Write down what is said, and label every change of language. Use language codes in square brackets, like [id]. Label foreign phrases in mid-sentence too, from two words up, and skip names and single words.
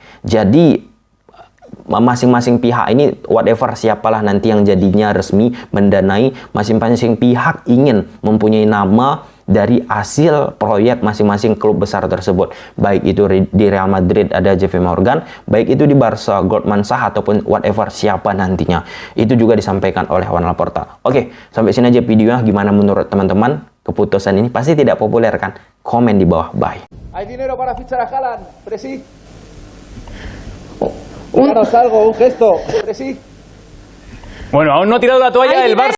[id] Jadi masing-masing pihak ini, whatever siapalah nanti yang jadinya resmi mendanai, masing-masing pihak ingin mempunyai nama dari hasil proyek masing-masing klub besar tersebut. Baik itu di Real Madrid ada JP Morgan, baik itu di Barca Goldman Sachs, ataupun whatever siapa nantinya. Itu juga disampaikan oleh Juan Laporta. Oke, sampai sini aja videonya. Gimana menurut teman-teman keputusan ini? Pasti tidak populer kan? Komen di bawah. Bye. [es] Hay dinero para fichar a Haaland, Presi. Háganos algo, un gesto, Presi. Bueno, aún no ha tirado la toalla el Barça.